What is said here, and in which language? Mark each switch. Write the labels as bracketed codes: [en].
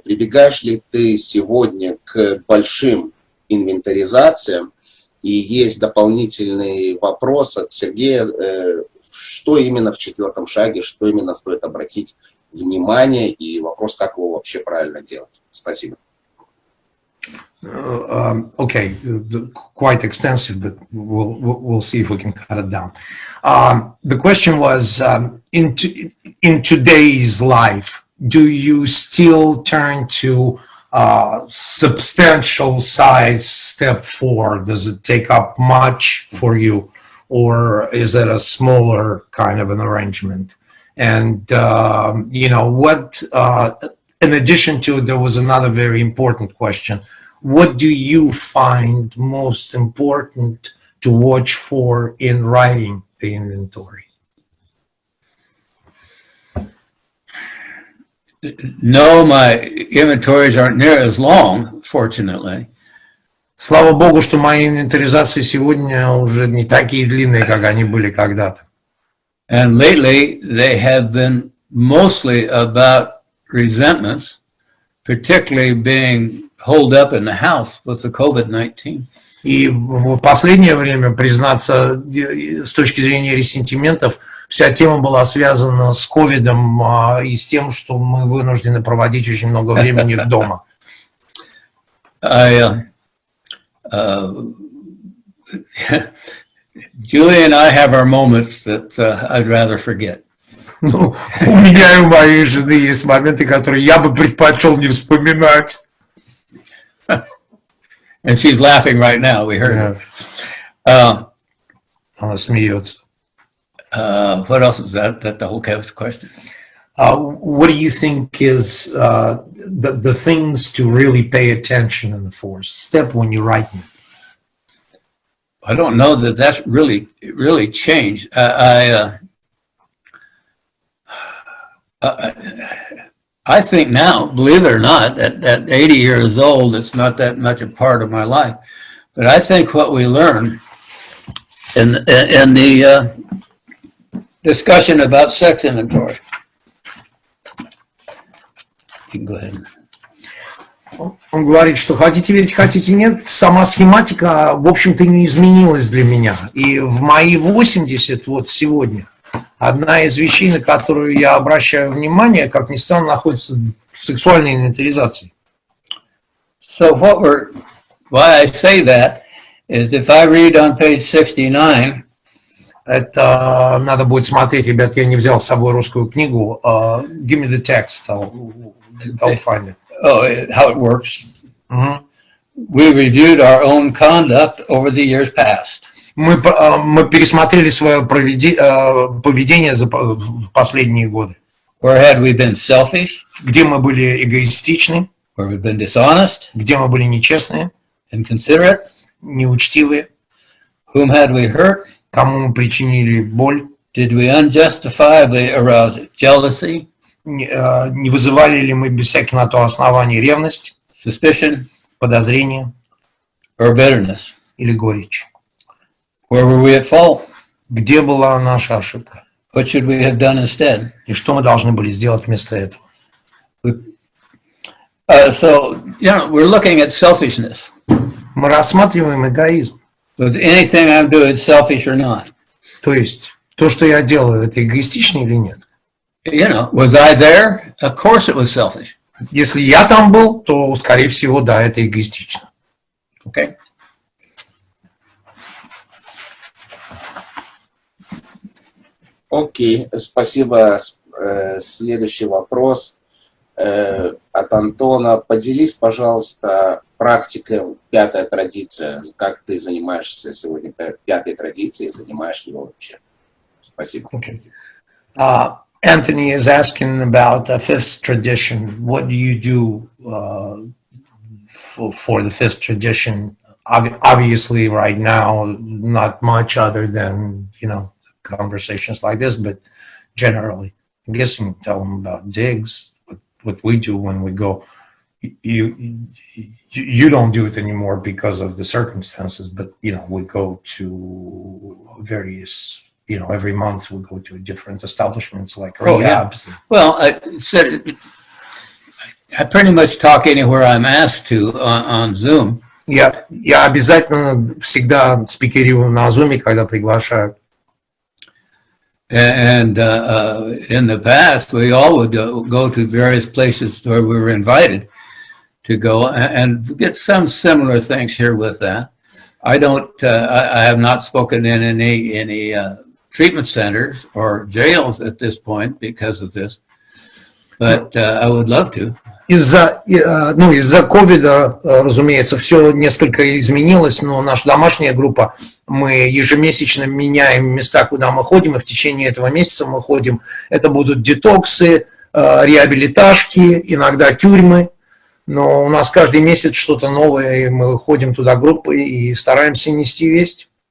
[ru] Прибегаешь ли ты сегодня к большим инвентаризациям? И есть дополнительный вопрос от Сергея. Что именно в 4-м шаге, что именно стоит обратить внимание, и вопрос, как его вообще правильно делать. Спасибо. [en] Okay, quite extensive, but we'll see if we can cut it down. The question was, in today's life, do you still turn to substantial size step 4? Does it take up much for you, or is it a smaller kind of an arrangement? And, you know, what, in addition to it, there was another very important question. What do you find most important to watch for in writing the inventory? No, my inventories aren't near as long, fortunately. [ru] Слава Богу, что мои инвентаризации сегодня уже не такие длинные, как они были когда-то. [en] And lately, they have been mostly about resentments, particularly being holed up in the house with the COVID-19. [ru] И в последнее время, признаться, с точки зрения ресентиментов, вся тема была связана с ковидом и с тем, что мы вынуждены проводить очень много времени дома. [en] Julie and I have our moments that I'd rather forget. [ru] Ну, у меня и у моей жены есть моменты, которые я бы предпочел не вспоминать. [en] And she's laughing right now, we heard her. [ru] Она смеется. [en] What else was that? That the whole question? What do you think is the things to really pay attention in the fourth step when you're writing? I don't know that that's really changed. I think now, believe it or not, at 80 years old, it's not that much a part of my life. But I think what we learn in the discussion about sex inventory. You can go ahead. [ru] Он говорит, что хотите верить, хотите нет, сама схематика, в общем-то, не изменилась для меня. И в мои 80, вот сегодня, одна из вещей, на которую я обращаю внимание, как ни странно, находится в сексуальной инвентаризации. [en] So why I say that is if I read on page 69, [ru] это надо будет смотреть, ребят, я не взял с собой русскую книгу. [en] Give me the text, I'll find it. Oh, how it works. We reviewed our own conduct over the years past. [ru] Мы пересмотрели свое поведение за последние годы. [en] Where had we been selfish? [ru] Где мы были эгоистичны? [en] Where we've been dishonest? [ru] Где мы были нечестные? [en] Inconsiderate? [ru] Неучтивые? [en] Whom had we hurt? [ru] Кому мы причинили боль? [en] Did we unjustifiably arouse jealousy? [ru] Не вызывали ли мы без всяких на то оснований ревность, [en] suspicion, [ru] подозрение [en] or bitterness? [ru] Или горечь? [en] Where were we at fault? [ru] Где была наша ошибка? [en] What should we have done instead? [ru] И что мы должны были сделать вместо этого? [en] So, we're looking at selfishness. [ru] Мы рассматриваем эгоизм. [en] Was anything I'm doing selfish or not? [ru] То есть, то, что я делаю, это эгоистично или нет? [en] Was I there? Of course it was selfish. [ru] Если я там был, то, скорее всего, да, это эгоистично. [en] Okay. [ru] Окей, спасибо. Следующий вопрос от Антона. Поделись, пожалуйста, практикой пятая традиция. Как ты занимаешься сегодня пятой традицией, занимаешь ли его вообще? Спасибо. [en] Okay. Anthony is asking about the fifth tradition. What do you do for the fifth tradition? Obviously, right now, not much other than, conversations like this, but generally, I guess you can tell them about digs, what we do when we go. You don't do it anymore because of the circumstances, but, we go to various... every month we go to different establishments like rehabs. Yeah. Well, I pretty much talk anywhere I'm asked to on Zoom. [ru] Я обязательно всегда спикерирую на Zoom, когда приглашают. [en] And in the past, we all would go to various places where we were invited to go and get some similar things here with that. I have not spoken in any treatment centers or jails at this point because of this, but I would love to. [ru] Из-за ковида, разумеется, все несколько изменилось, но наша домашняя группа, мы ежемесячно меняем места, куда мы ходим, и в течение этого месяца мы ходим. Это будут детоксы, реабилиташки, иногда тюрьмы, но у нас каждый месяц что-то новое, и мы ходим туда группой и стараемся нести весть.